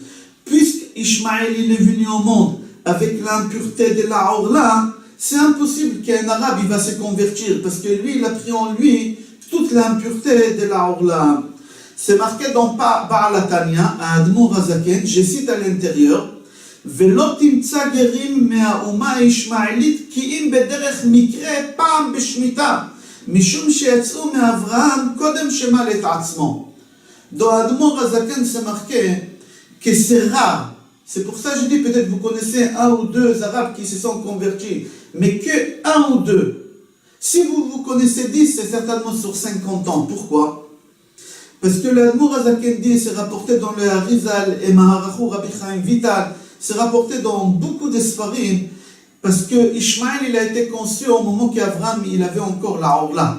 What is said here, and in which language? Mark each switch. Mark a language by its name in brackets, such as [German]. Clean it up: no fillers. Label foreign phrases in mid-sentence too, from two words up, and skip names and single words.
[French] Puisque Ishmaël il est venu au monde avec l'impureté de la Orla, c'est impossible qu'un arabe il va se convertir, parce que lui, il a pris en lui toute l'impureté de la Orla. C'est marqué dans Ba'al Tanya, à Admour Hazaken, je cite à l'intérieur, [Hebrew] ולא תמצא גרים מהאומה הישמעאלית כי אם בדרך מקרה פעם בשמיטה, משום שיצאו מאברהם קודם שמל את עצמו. [French] Dans Admor Azaken, c'est marqué que c'est rare. C'est pour ça que je dis, peut-être vous connaissez un ou deux Arabes qui se sont convertis, mais que un ou deux. Si vous connaissez 10, c'est certainement sur 50 ans. Pourquoi? Parce que l'Admor Azaken dit, c'est rapporté dans le Harizal et Maharachu Rabbi Chaim Vital, c'est rapporté dans beaucoup de Sfarim, parce que Ishmaël, il a été conçu au moment qu'Abraham, il avait encore la Orla.